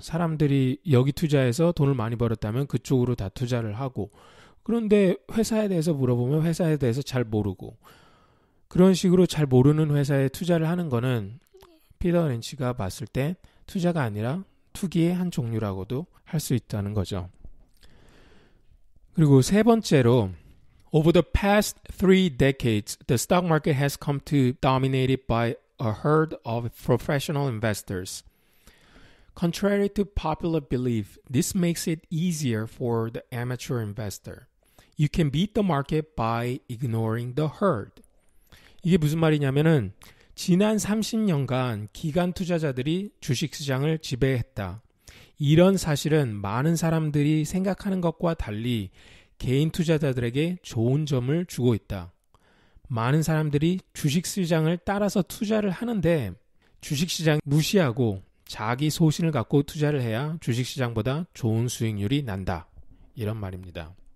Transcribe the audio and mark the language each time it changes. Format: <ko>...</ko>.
<ko>사람들이 여기 투자해서 돈을 많이 벌었다면 그쪽으로 다 투자를 하고 그런데 회사에 대해서 물어보면 회사에 대해서 잘 모르고 그런 식으로 잘 모르는 회사에 투자를 하는 거는 피터 린치가 봤을 때 투자가 아니라 투기의 한 종류라고도 할 수 있다는 거죠. 그리고 세 번째로</ko> <en>Over the past 3 decades, the stock market has come to be dominated by a herd of professional investors. Contrary to popular belief, this makes it easier for the amateur investor. You can beat the market by ignoring the herd.</en> <ko>이게 무슨 말이냐면은 지난 30년간 기관 투자자들이 주식시장을 지배했다. 이런 사실은 많은 사람들이 생각하는 것과 달리 개인 투자자들에게 좋은 점을 주고 있다. 많은 사람들이 주식시장을 따라서 투자를 하는데 주식시장 무시하고 자기 소신을 갖고 투자를 해야 주식시장보다 좋은 수익률이 난다. 이런 말입니다.</ko>